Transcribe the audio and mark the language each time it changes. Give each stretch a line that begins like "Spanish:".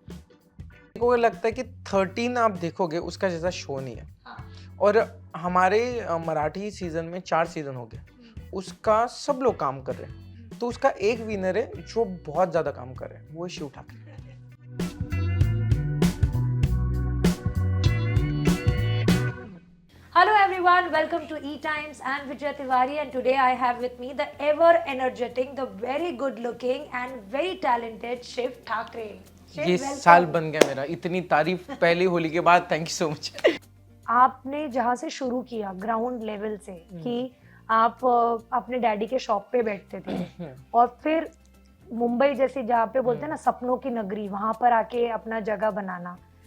Hindi: मेरे को लगता है कि 13 आप देखोगे उसका जैसा शो नहीं है। और हमारे मराठी सीजन में 4 सीजन हो गए, उसका सब लोग काम कर रहे हैं, तो उसका एक विनर है जो बहुत ज़्यादा काम कर रहे हैं, वो है Shiv Thackeray.
English: Hello everyone, welcome to E Times and Vijay Tiwari, and today I have with me the ever energetic, the very good looking and very talented Shiv Thakre. Shiv,
Hindi: ये
English: welcome.
Hindi: साल बन गया मेरा, इतनी तारीफ पहली होली के बाद,
English: Thank you so much.
Hindi: आपने जहाँ से शुरू किया ग्राउंड लेवल से कि आप अपने डैडी के शॉप पे बैठते थे और फिर मुंबई जैसी जहाँ पे बोलते हैं ना सपनों की नगरी, वहां पर आके अपना जगह बनाना।